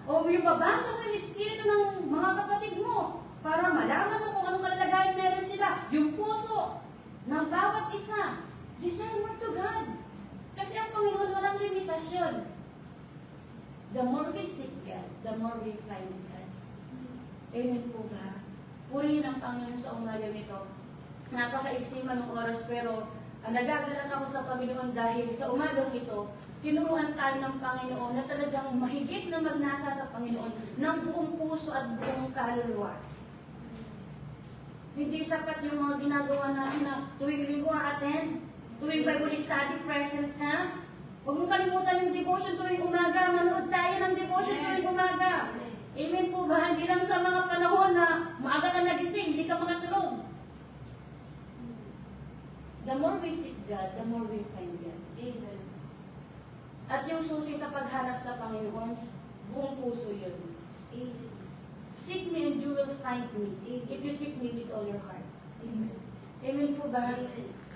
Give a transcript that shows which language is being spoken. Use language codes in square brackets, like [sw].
[tl] O yung babasa mo yung espiritu ng mga kapatid mo, para malaman mo kung anong kalagayan meron sila. Yung puso ng bawat isa. [en] Desire more to God. [tl] Kasi ang Panginoon walang limitasyon. [en] The more we seek God, the more we find God. [tl] Amen po ba? Purihin ang Panginoon sa umaga nito. Napaka-iksiman ng oras, pero nagagalak ako sa Panginoon dahil sa umagang ito, tinuruan tayo ng Panginoon na talagang mahigit na magnasa sa Panginoon ng buong puso at buong kaluluwa. Hindi sapat yung mga ginagawa natin na tuwing linggo attend, tuwing Bible study present ka. Huwag mong kalimutan yung devotion tuwing umaga. Manood tayo ng devotion tuwing umaga. Amen po ba? Hindi lang sa mga panahon na maaga ka nagising, hindi ka makatulog. [en] The more we seek God, the more we find God. Amen. [tl] At yung susi sa paghanap sa Panginoon, buong puso yun. [en] Amen. Seek me and you will find me. If you seek me with all your heart. Amen. Amen po ba? Amen.